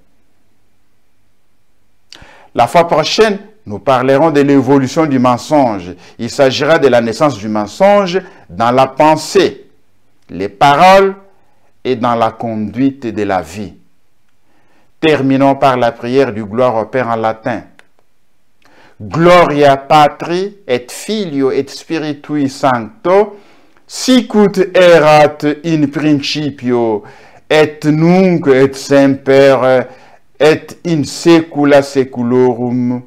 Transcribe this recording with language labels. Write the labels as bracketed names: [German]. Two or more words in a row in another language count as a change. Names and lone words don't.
[French] La fois prochaine, nous parlerons de l'évolution du mensonge. Il s'agira de la naissance du mensonge dans la pensée, les paroles et dans la conduite de la vie. Terminons par la prière du gloire au Père en latin. [Latin] Gloria Patri et Filio et Spiritui Sancto, sicut erat in principio, et nunc et semper, et in saecula saeculorum.